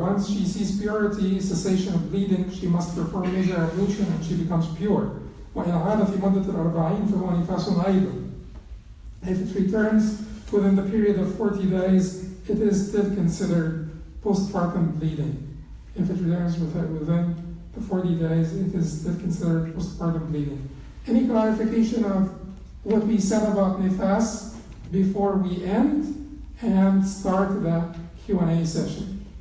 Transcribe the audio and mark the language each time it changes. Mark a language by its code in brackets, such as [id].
[en] Once she sees purity, cessation of bleeding, she must perform major ablution and she becomes pure. [ar] وإن عاد في مدة 40 فهو نفاس أيضا. [en] If it returns within the period of 40 days, it is still considered postpartum bleeding. If it returns within the 40 days, it is still considered postpartum bleeding. Any clarification of what we said about nifas before we end and start the Q&A session?